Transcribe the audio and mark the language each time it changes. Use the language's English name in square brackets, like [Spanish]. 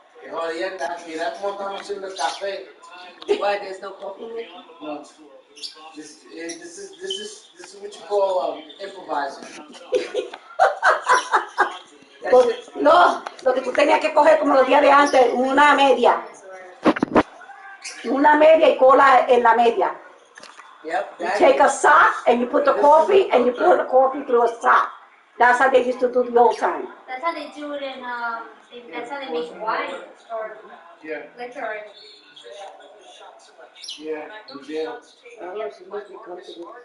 [Spanish] Jodienda, mira cómo estamos haciendo el café. [English] Why, there's no coffee maker? No. This is what you call improvising. [Spanish] No, lo que tú tenías que coger como los días de antes, una media y cola en la media. [English] Yep. You take a sock and you put the coffee and you pour the coffee through a sock. That's how they used to do the old time. That's how they do it in, that's how they make wine or liquor. Yeah, in jail. Oh, she must be comfortable.